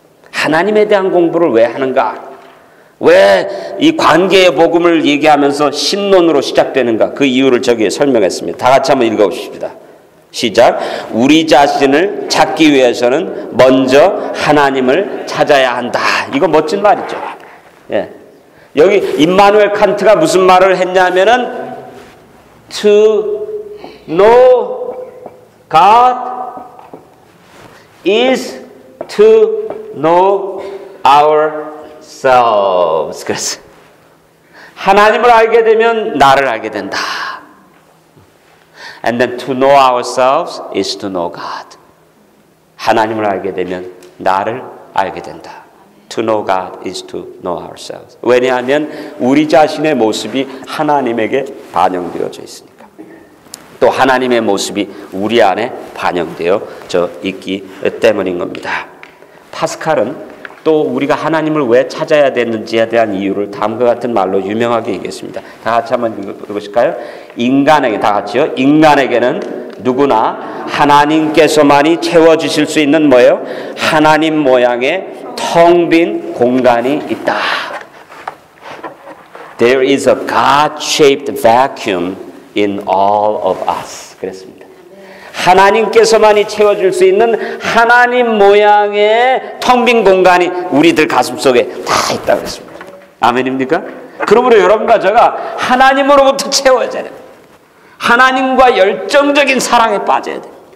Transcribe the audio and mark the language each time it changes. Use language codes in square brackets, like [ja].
[ko] 하나님에 대한 공부를 왜 하는가? 왜 이 관계의 복음을 얘기하면서 신론으로 시작되는가? 그 이유를 저기에 설명했습니다. 다 같이 한번 읽어보십시다. 시작. 우리 자신을 찾기 위해서는 먼저 하나님을 찾아야 한다. 이거 멋진 말이죠. 예. 여기 임마누엘 칸트가 무슨 말을 했냐면은 [en] to know God is to know ourselves. [ko] 그래서 하나님을 알게 되면 나를 알게 된다. [en] And then to know ourselves is to know God. [ko] 하나님을 알게 되면 나를 알게 된다. [en] To know God is to know ourselves. [ko] 왜냐하면 우리 자신의 모습이 하나님에게 반영되어져 있으니까. 또 하나님의 모습이 우리 안에 반영되어져 있기 때문인 겁니다. 파스칼은 또 우리가 하나님을 왜 찾아야 되는지에 대한 이유를 다음과 같은 말로 유명하게 얘기했습니다. 다 같이 한번 읽어보실까요? 인간에게, 다 같이요. 인간에게는 누구나 하나님께서만이 채워주실 수 있는 뭐예요? 하나님 모양의 텅 빈 공간이 있다. [en] There is a God-shaped vacuum in all of us. [ko] 그랬습니다. 하나님께서만이 채워줄 수 있는 하나님 모양의 텅 빈 공간이 우리들 가슴속에 다 있다고 그랬습니다. 아멘입니까? 그러므로 여러분과 저가 하나님으로부터 채워져야 돼요. 하나님과 열정적인 사랑에 빠져야 돼요.